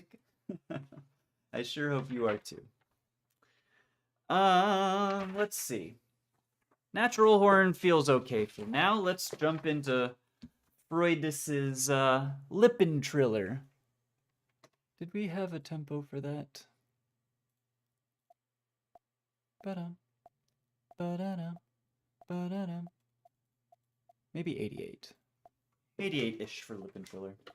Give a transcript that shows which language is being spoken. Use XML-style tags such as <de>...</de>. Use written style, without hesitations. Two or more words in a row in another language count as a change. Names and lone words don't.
<en>I sure hope you are too. Let's see. Natural horn feels okay for now. Let's jump into Freudis's Lippentriller. Did we have a tempo for that? Ba-dum, ba-da-dum, ba-da-dum. Maybe 88. 88-ish for Lippentriller.</en>